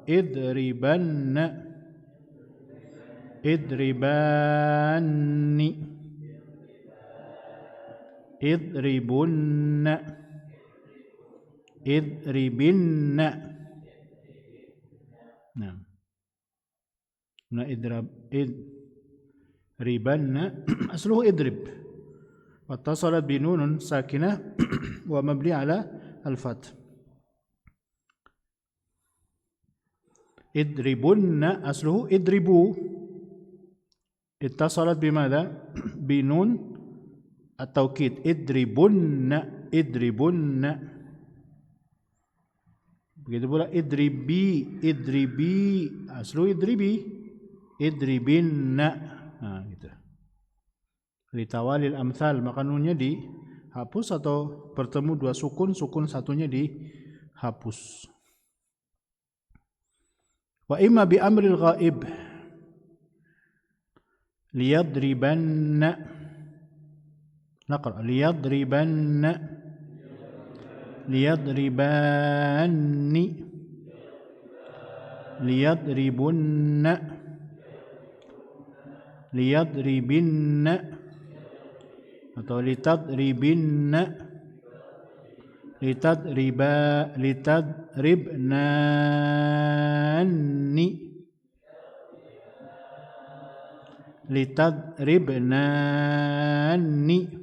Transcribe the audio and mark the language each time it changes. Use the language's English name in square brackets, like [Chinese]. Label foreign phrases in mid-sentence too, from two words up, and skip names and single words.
[Arabic] اضربَنَّ، اضربَنِّ، اضربُنَّ، اضربِنَّ. Nah, nah اضربنّ أصله اضرب، اتصلت بنون ساكنة ومبني على الفتح. اضربُنّ أصله اضربوا، اتصلت بمدة بنون التوكيد. اضربُنّ، اضربُنّ. [Indonesian] Begitu pula [Arabic] اضربي، اضربي أصله اضربي، اضربِنّ. [Indonesian] Nah, gitu. [Arabic] لتوالي الأمثال, [Indonesian] maka nunnya dihapus atau bertemu dua sukun, sukun satunya dihapus. [Arabic] وإما بأمر الغائب ليضربنّ. نقرأ. ليضربنّ، ليضربنِّ، ليضربُنّ، ليضربِنّ, atau لتضربِنّ، لتضربنانِّ، لتضربنانِّ.